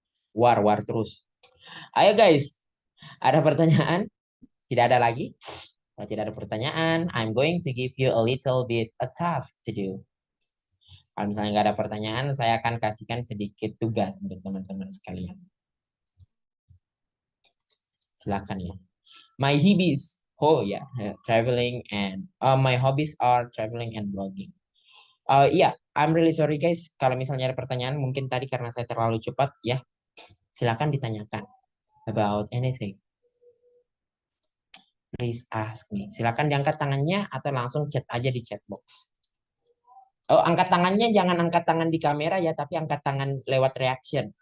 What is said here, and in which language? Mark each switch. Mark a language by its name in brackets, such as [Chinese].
[Indonesian] War terus. Ayo guys, ada pertanyaan? Tidak ada lagi? Kalau tidak ada pertanyaan, [English] I'm going to give you a little bit a task to do. [Indonesian] Kalau misalnya nggak ada pertanyaan, saya akan kasihkan sedikit tugas untuk teman-teman sekalian. Silakan ya. [English] My hobbies, traveling and my hobbies are traveling and blogging. Iya, I'm really sorry guys. [Indonesian] Kalau misalnya ada pertanyaan, mungkin tadi karena saya terlalu cepat ya. Silakan ditanyakan [English] about anything. Please ask me. [Indonesian] Silakan diangkat tangannya atau langsung chat aja di chat box. Oh, angkat tangannya jangan angkat tangan di kamera ya, tapi angkat tangan lewat reaction.